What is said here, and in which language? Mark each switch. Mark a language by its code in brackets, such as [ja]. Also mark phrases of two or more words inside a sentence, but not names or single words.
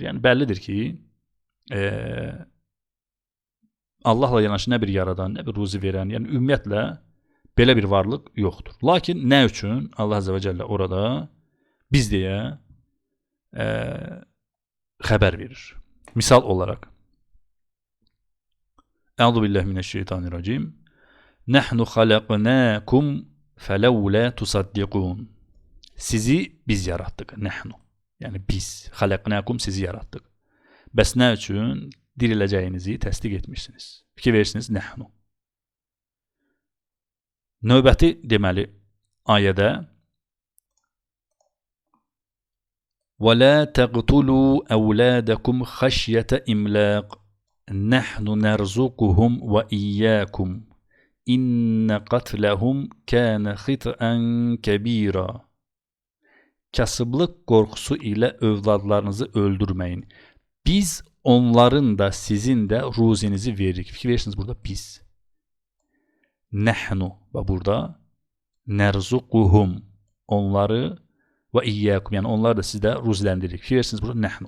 [az] Yəni bəllidir ki, Allahla yanaşı nə bir yaradan, nə bir ruzi verən, yəni ümumiyyətlə belə bir varlıq yoxdur. Lakin nə üçün Allah Azze və Cəllə orada biz deyə xəbər verir. Misal olaraq [ar] أعوذ بالله من الشيطان الرجيم. نحن خلقناكم فلولا تصدقون. [az] Sizi biz yaratdıq. Nahnu. Yəni biz xalaqnakum sizi yaratdıq. Bəs nə üçün diriləcəyinizi təsdiq etmişsiniz? Fikir verirsiniz nahnu. Növbəti deməli ayədə [ar] وَلَا تَقْتُلُوا أَوْلَادَكُمْ خَشْيَةَ إِمْلَاقٍ نَحْنُ نَرْزُقُهُمْ وَإِيَّاكُمْ إِنَّ قَتْلَهُمْ كَانَ خِطْئًا كَبِيرًا. [az] Kasıblıq qorxusu ilə övladlarınızı öldürməyin. Biz onların da sizin də ruzinizi veririk. Fikir verirsiniz burada biz. Nəhnu və burada nərzuquhum onları və iyyəkum yəni onlar da sizdə ruziləndiririk. Fikir verirsiniz burada nəhnu.